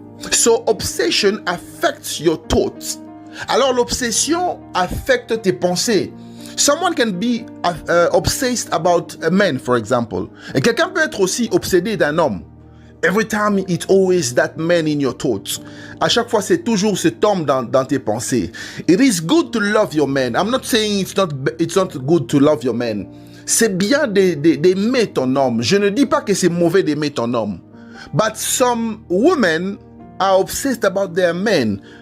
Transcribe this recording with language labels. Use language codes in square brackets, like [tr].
[en] So obsession affects your thoughts. [fr] Alors l'obsession affecte tes pensées. [en] Someone can be obsessed about a man, for example. [fr] Et quelqu'un peut être aussi obsédé d'un homme. [en] Every time it's always that man in your thoughts. [fr] À chaque fois, c'est toujours cet homme dans tes pensées. [en] It is good to love your man. I'm not saying it's not good to love your man. [fr] C'est bien d'aimer ton homme. Je ne dis pas que c'est mauvais d'aimer ton homme. [en] But some women are obsessed about their men.